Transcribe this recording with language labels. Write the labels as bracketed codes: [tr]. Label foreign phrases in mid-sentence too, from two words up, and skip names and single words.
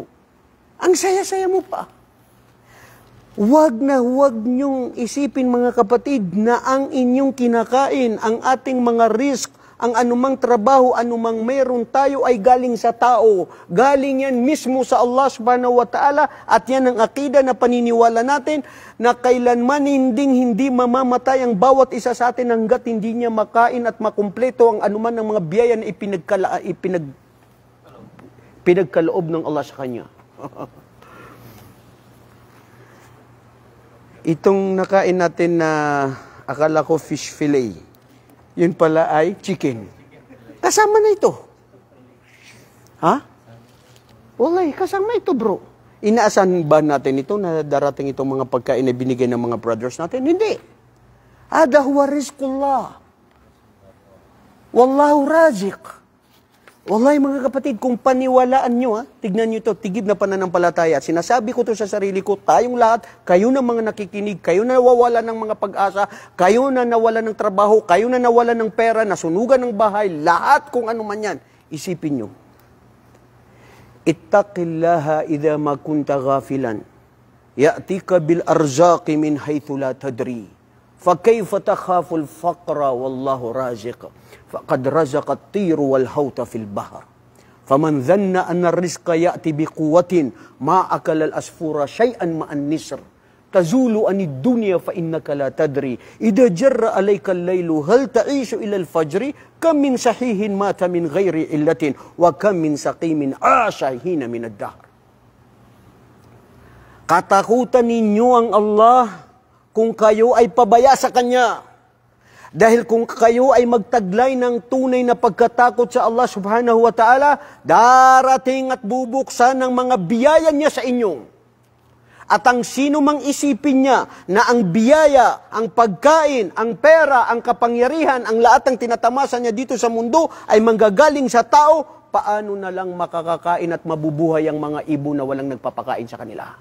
[tl] Ang saya-saya mo pa. Huwag niyong isipin mga kapatid na ang inyong kinakain, ang ating mga risk, ang anumang trabaho, anumang meron tayo ay galing sa tao. Galing yan mismo sa Allah [ar] سبحانه وتعالى [tl] at yan ang akida na paniniwala natin na kailanman hindi mamamatay ang bawat isa sa atin hanggat hindi niya makain at makumpleto ang anuman ng mga biyaya na pinagkaloob ng Allah sa kanya. Itong nakain natin na akala ko [en] fish fillet, [tl] yun pala ay chicken. Kasama na ito. Ha? Wallahi, kasama ito bro. Inaasahan ba natin ito na darating itong mga pagkain na binigay ng mga brothers natin? Hindi. [ar] هذا هو رزق الله والله رازق. [tl] Wallahi mga kapatid, kung paniwalaan nyo, tignan nyo ito, tigib na pananampalataya. Sinasabi ko to sa sarili ko, tayong lahat, kayo na mga nakikinig, kayo na nawawala ng mga pag-asa, kayo na nawala ng trabaho, kayo na nawala ng pera, nasunugan ng bahay, lahat kung ano man yan, isipin nyo. [ar] اتق الله إذا ما كنت غافلا يأتيك بالأرزاق من حيث لا تدري. فَكَيْفَ تَخَافُ الْفَقْرَ وَاللَّهُ رَازِقٌ فَقَدْ رَزَقَ الطِّيرُ وَالْحَوْتَ فِي الْبَحْرِ فَمَنْ ظَنَّ أَنَّ الرِّزْقَ يَأْتِي بِقُوَّةٍ مَا أَكَلَ الْأَسْفُورَ شَيْئًا مَعَ النِّسْرِ تَزُولُ عَنِ الدُّنْيَا فَإِنَّكَ لَا تَدْرِي إِذَا جَرَّ عَلَيْكَ اللَّيْلُ هَلْ تَعِيشُ إِلَى الْفَجْرِ كَمْ مِنْ صَحِيحٍ مَاتَ مِنْ غَيْرِ عِلَّةٍ وَكَمْ مِنْ سَقِيمٍ عَاشَ حِينَ مِنَ الدَّهْرِ. [tl] Katakutan ninyo ang Allah kung kayo ay pabaya sa Kanya. Dahil kung kayo ay magtaglay ng tunay na pagkatakot sa Allah [ar] سبحانه وتعالى, [tl] darating at bubuksan ng mga biyaya niya sa inyo. At ang sino mang isipin niya na ang biyaya, ang pagkain, ang pera, ang kapangyarihan, ang lahat ng tinatamasa niya dito sa mundo ay manggagaling sa tao, paano na lang makakakain at mabubuhay ang mga ibon na walang nagpapakain sa kanila?